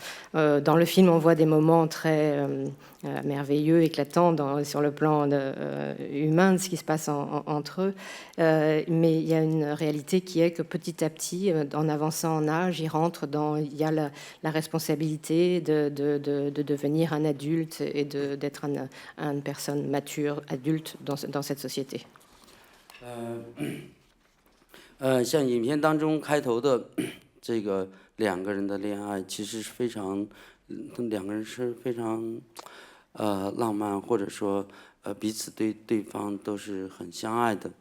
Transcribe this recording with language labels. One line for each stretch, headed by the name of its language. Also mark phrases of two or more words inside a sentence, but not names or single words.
French: Dans le film, on voit des moments très merveilleux, éclatants sur le plan humain de ce qui se passe entre eux. Mais il y a une réalité qui est que petit à petit, en avançant en âge, il y a la responsabilité de devenir un adulte et d'être une personne mature, adulte dans cette société.
Chinese: 像影片当中开头的这个两个人的恋爱，其实是非常，两个人是非常浪漫，或者说彼此对对方都是很相爱的。